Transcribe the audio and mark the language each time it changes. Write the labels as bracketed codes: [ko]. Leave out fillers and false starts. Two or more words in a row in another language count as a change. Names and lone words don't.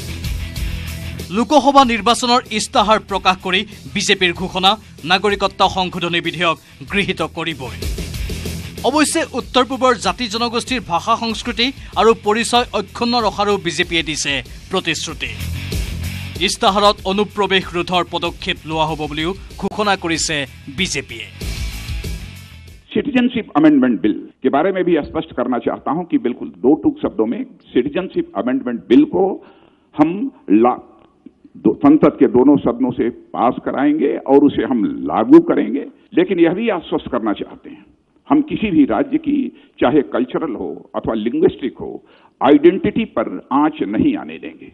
[as] লোকসভা নিৰ্বাচনৰ ইস্তাহাৰ প্ৰকাশ কৰি বিজেপিৰ ঘোষণা, নাগৰিকত্ব সংশোধনী বিধেয়ক গৃহীত কৰিবই। অৱশ্যে উত্তৰ পূবৰ জাতি জনগোষ্ঠীৰ ভাষা সংস্কৃতি আৰু পৰিচয় অক্ষুণ্ণ ৰখাৰো বিজেপিয়ে দিছে প্ৰতিশ্ৰুতি। ইস্তাহাৰত অনুপ্ৰৱেশ ৰোধৰ পদক্ষেপ লোৱা হ'ব বুলিও ঘোষণা কৰিছে বিজেপিয়ে। [hi] सिटीजनशिप अमेंडमेंट बिल के बारे में भी स्पष्ट करना चाहता हूं कि बिल्कुल दो टूक शब्दों में सिटीजनशिप अमेंडमेंट बिल को हम संसद के दोनों सदनों से पास कराएंगे और उसे हम लागू करेंगे। लेकिन यह भी आश्वस्त करना चाहते हैं, हम किसी भी राज्य की चाहे कल्चरल हो अथवा लिंग्विस्टिक हो आइडेंटिटी पर आंच नहीं आने देंगे।